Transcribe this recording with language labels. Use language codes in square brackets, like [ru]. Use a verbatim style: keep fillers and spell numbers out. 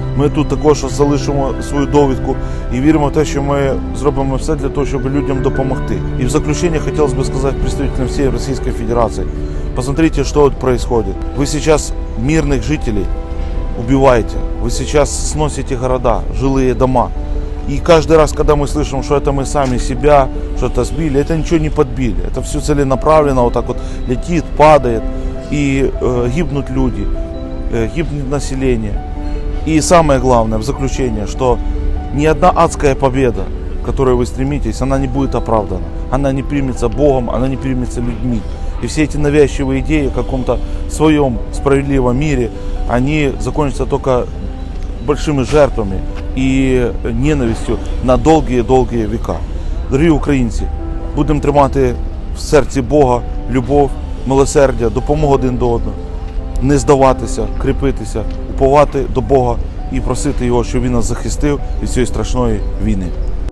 [uk] Ми тут також залишимо свою довідку і віримо в те, що ми зробимо все для того, щоб людям допомогти. І в заключение хотілося б сказати представителям всієї Російської Федерації, посмотрите, що тут происходит. Ви зараз мирних жителів убиваєте, ви зараз сносите города, жилі дома. [ru] И каждый раз, когда мы слышим, что это мы сами себя что-то сбили, это ничего не подбили. Это все целенаправленно вот так вот летит, падает, и э, гибнут люди, э, гибнет население. И самое главное в заключение, что ни одна адская победа, к которой вы стремитесь, она не будет оправдана. Она не примется Богом, она не примется людьми. И все эти навязчивые идеи о каком-то своем справедливом мире, они закончатся только большими жертвами [uk] і ненавистю на довгі-довгі віка. Дорогі українці, будемо тримати в серці Бога любов, милосердя, допомогу один до одного, не здаватися, кріпитися, уповати до Бога і просити Його, щоб Він нас захистив від цієї страшної війни.